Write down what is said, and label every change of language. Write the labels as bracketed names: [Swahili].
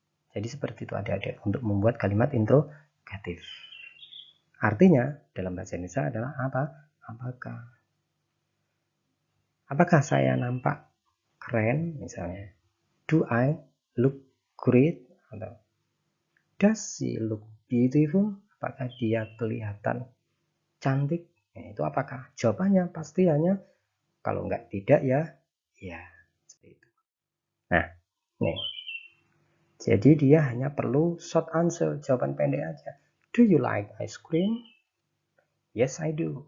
[Indonesian] Jadi seperti itu adik-adik untuk membuat kalimat interrogatif. Artinya dalam bahasa Indonesia adalah apa? Apakah? Apakah saya nampak keren misalnya? [English] Do I look great? Atau does she look beautiful? [Indonesian] Apakah dia kelihatan cantik? Nah, itu apakah? Jawabannya pasti hanya kalau enggak tidak ya, ya. Seperti itu. Nah, nih. Jadi dia hanya perlu [English] short answer, [Indonesian] jawaban pendek aja. [English] Do you like ice cream? Yes, I do.